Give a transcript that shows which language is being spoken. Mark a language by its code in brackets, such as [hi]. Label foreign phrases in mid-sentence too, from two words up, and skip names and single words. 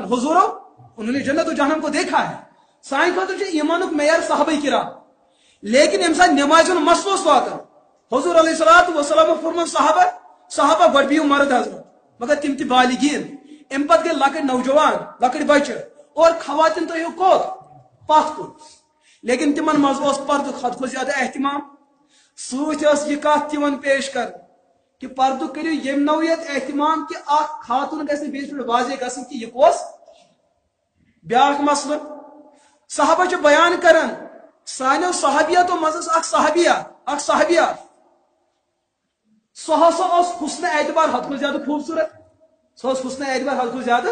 [ur] حضورو انہوں نے جنت و جہنم کو دیکھا ہے. [ks] سانہِ خٲطرٕ چھُ ایمانُک معیار صحابہ کرام. لیکن ییٚمہِ ساتہٕ نمازِ ہُنٛد مسلہٕ اوس واتان، حضور [ar] علیہ الصلوۃ والسلام [ks] فرمون صحابہ گۄڈٕ بِہِو مرد حضرت، مگر تِم تہِ بالغیٖن، امہِ پتہٕ گٔے لۄکٕٹۍ نوجوان، لۄکٕٹۍ بچہِ، اور خواتین تھٲیِو کوٚت پتھ کُن. لیکن تمن منٛز اوس پردُک حد کھۄتہٕ زیادٕ احتمام. سۭتۍ ٲس یہِ کتھ تِمن پیش کر کہ پردُک کٔرِو ییٚمہِ نوعیت احتمام کہ اکھ خاتون گژھِ نہٕ بیٚیِس پٮ۪ٹھ واضح گژھٕنۍ کہ یہِ کۄس. بیاکھ مسلہٕ صحابہ چھِ بیان کران سانیو صحابیاتو منٛز اکھ صحابیہ سۄ ہسا اوس حسنِ اعتبار حد کھۄتہٕ زیادٕ خوٗبصوٗرت، سۄ ٲس حسنِ اعتبار حد کھۄتہٕ زیادٕ.